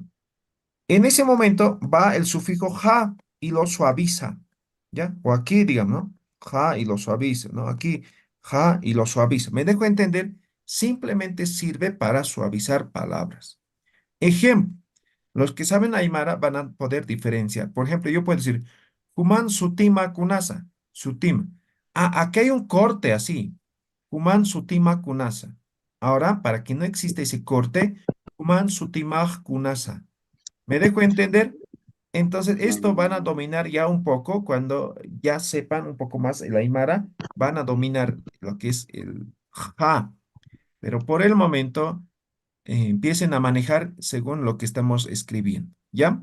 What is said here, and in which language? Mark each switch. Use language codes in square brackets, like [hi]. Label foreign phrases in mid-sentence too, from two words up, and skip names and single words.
[es] En ese momento va el sufijo ja y lo suaviza, ¿ya? O aquí, digamos, ¿no? Ja y lo suaviza, ¿no? Aquí, ja y lo suaviza. ¿Me dejo entender? Simplemente sirve para suavizar palabras. Ejemplo, los que saben Aymara van a poder diferenciar. Por ejemplo, yo puedo decir, [ay] Human sutima kunasa, sutima. [es] Aquí hay un corte así. [ay] Human sutima kunasa. [es] Ahora, para que no exista ese corte, [ay] Human sutimaj kunasa. [es] ¿Me dejo entender? Entonces, esto van a dominar ya un poco cuando ya sepan un poco más el Aymara, van a dominar lo que es el ja. Pero por el momento, empiecen a manejar según lo que estamos escribiendo, ¿ya?